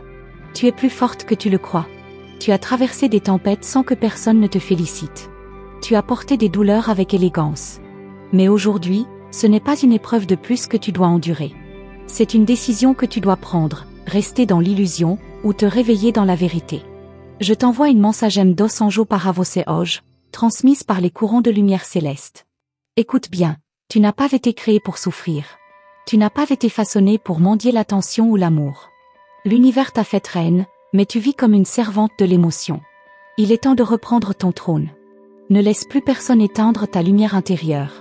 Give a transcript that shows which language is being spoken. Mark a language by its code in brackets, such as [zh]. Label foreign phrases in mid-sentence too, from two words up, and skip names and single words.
[fr] Tu es plus forte que tu le crois. Tu as traversé des tempêtes sans que personne ne te félicite. Tu as porté des douleurs avec élégance. Mais aujourd'hui, ce n'est pas une épreuve de plus que tu dois endurer. C'est une décision que tu dois prendre, rester dans l'illusion, ou te réveiller dans la vérité. Je t'envoie une [pt] mensagem dos anjo para você hoje, [fr] transmise par les courants de lumière céleste. Écoute bien, tu n'as pas été créé pour souffrir. Tu n'as pas été façonné pour mendier l'attention ou l'amour. L'univers t'a fait reine, mais tu vis comme une servante de l'émotion. Il est temps de reprendre ton trône. Ne laisse plus personne éteindre ta lumière intérieure.